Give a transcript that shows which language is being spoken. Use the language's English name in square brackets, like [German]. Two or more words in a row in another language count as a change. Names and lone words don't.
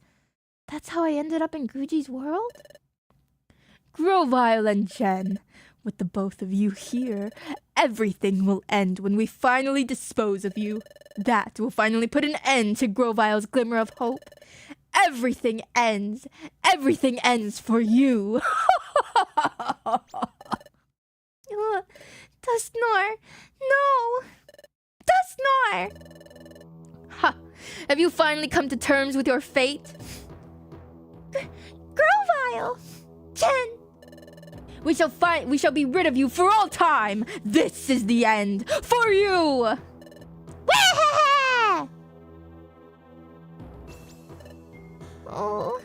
[English] That's how I ended up in Guji's world? Grovile and Jen, with the both of you here, everything will end when we finally dispose of you. That will finally put an end to Grovile's glimmer of hope. Everything ends. Everything ends for you. Dustmar, no! Dustmar! Ha! Have you finally come to terms with your fate? Grovile! Jen! We shall be rid of you for all time! This is the end! For you! Oh.